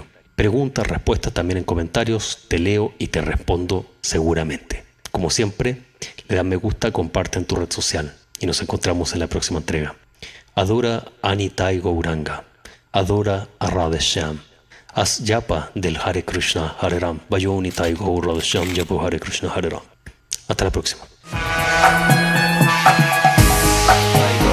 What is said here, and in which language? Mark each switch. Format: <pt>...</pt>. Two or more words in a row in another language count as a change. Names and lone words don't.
<es>Preguntas, respuestas también en comentarios, te leo y te respondo seguramente. Como siempre, le dan me gusta, comparte en tu red social y nos encontramos en la próxima entrega. Adora a Nitai Gauranga, adora a Radheshyam, haz japa del</es> <sa>Hare Krishna Hare Ram, Vayo Nitai Gaur Radheshyam, Japo Hare Krishna Hare Ram.</sa> <es>Hasta la próxima.</es>